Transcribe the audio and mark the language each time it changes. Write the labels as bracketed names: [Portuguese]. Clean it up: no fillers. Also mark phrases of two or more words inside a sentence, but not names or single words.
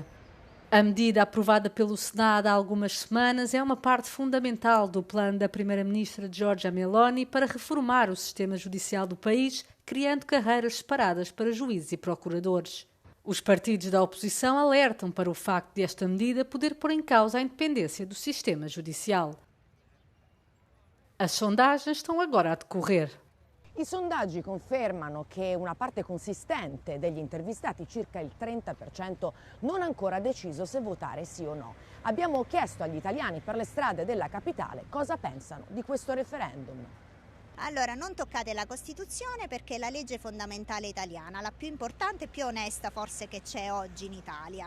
[Portuguese] A medida aprovada pelo Senado há algumas semanas é uma parte fundamental do plano da primeira-ministra Giorgia Meloni para reformar o sistema judicial do país, criando carreiras separadas para juízes e procuradores. Os partidos da oposição alertam para o facto de esta medida poder pôr em causa a independência do sistema judicial. As sondagens estão agora a decorrer. [Italian] I sondaggi confermano che una parte consistente degli intervistati, circa il 30%, non ha ancora deciso se votare sì o no. Abbiamo chiesto agli italiani per le strade della capitale cosa pensano di questo referendum. Allora, non toccate la Costituzione perché è la legge fondamentale italiana, la più importante e più onesta forse che c'è oggi in Italia.